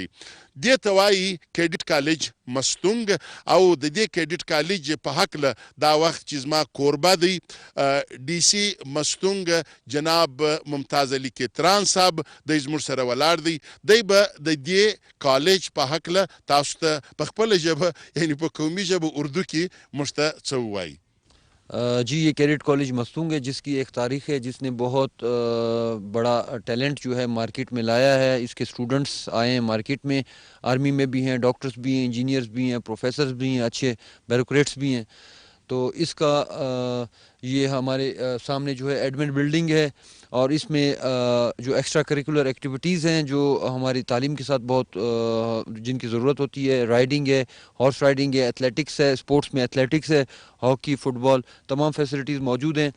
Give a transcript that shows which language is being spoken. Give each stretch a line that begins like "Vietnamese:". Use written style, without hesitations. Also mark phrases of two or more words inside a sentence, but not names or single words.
Pashto: دې ته وایي
English: Cadet College
Pashto: مستونګ او د دې کیډټ کالج په هکله دا وخت چې زما کوربه دی ډي سي مستونګ جناب ممتاز علي کتران صاحب دی زموږ سره ولاړ دی. دی به د دې کالج په هکله تاسو ته په خپله ژبه یعنې په قومي ژبه اردو کې موږ ته څه ووایي.
Urdu: جی یہ
English: Cadet College
Urdu: مستونگ ہے جس کی ایک تاریخ ہے، جس نے بہت بڑا ٹیلنٹ جو ہے مارکیٹ میں لایا ہے. اس کے اسٹوڈنٹس آئے ہیں مارکیٹ میں، آرمی میں بھی ہیں، ڈاکٹرز بھی ہیں، انجینئرز بھی ہیں، پروفیسرز بھی ہیں، اچھے بیوروکریٹس بھی ہیں. تو اس کا یہ ہمارے سامنے جو ہے
English: admin building
Urdu: ہے اور اس میں جو
English: extra curricular activities
Urdu: ہیں جو ہماری تعلیم کے ساتھ بہت جن کی ضرورت ہوتی ہے، رائڈنگ ہے،
English: horse riding
Urdu: ہے، ایتھلیٹکس ہے، اسپورٹس میں ایتھلیٹکس ہے، ہاکی، فٹ بال، تمام فیسلٹیز موجود ہیں.